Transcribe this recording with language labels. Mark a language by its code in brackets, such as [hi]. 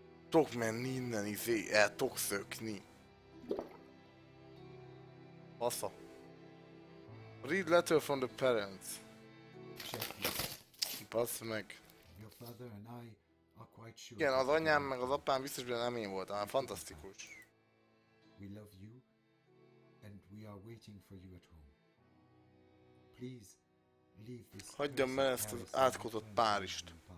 [hu] Tok menni innen, el tok szökni. Fasza. [en] Read letter from the parents. [hu] Bassz meg. [en] Your father and I are quite sure. [hu] Igen, az anyám meg az apám biztos, hogy nem én voltam, hát fantasztikus. [en] We love you and we are waiting for you at home. Please leave this. [hu] Hagyjam el ezt az átkozott Párizst.